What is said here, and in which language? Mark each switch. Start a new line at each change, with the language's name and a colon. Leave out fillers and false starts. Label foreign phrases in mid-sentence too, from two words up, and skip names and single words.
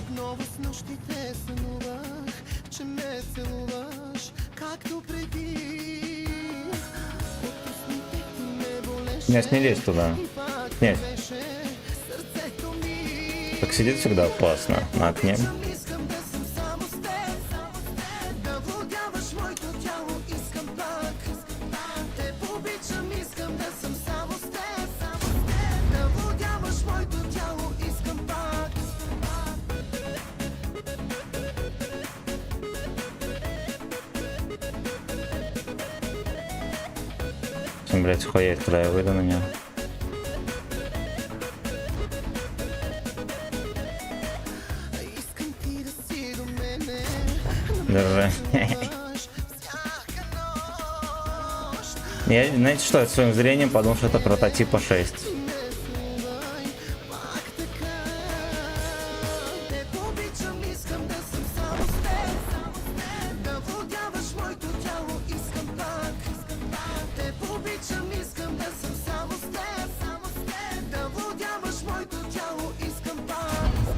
Bulgarian: Отново с нощи те сънувах, че ме целуваш, както преди. От устните ти ме болеше,
Russian: Не снились туда.
Bulgarian: и пак
Russian: Нет.
Bulgarian: беше сърцето ми.
Russian: Так сидит всегда опасно на окне.
Bulgarian: Искам да съм само с теб, да владяваш моето тяло, искам пак. Те обичам, искам да съм само с теб, да владяваш моето тяло, искам пак.
Russian: Блять, хуя, когда я выйду на него.
Bulgarian: Искам ти да си до мене,
Russian: Держи.
Bulgarian: всяка нощ.
Russian: Я, знаете что, я своим зрением подумал, что это прототипа 6.
Bulgarian: Не слувай пак така. Те обичам, искам да съм само с теб, да владяваш моето тяло, искам пак. Те обичам, искам да съм само с теб, да владяваш моето тяло, искам пак.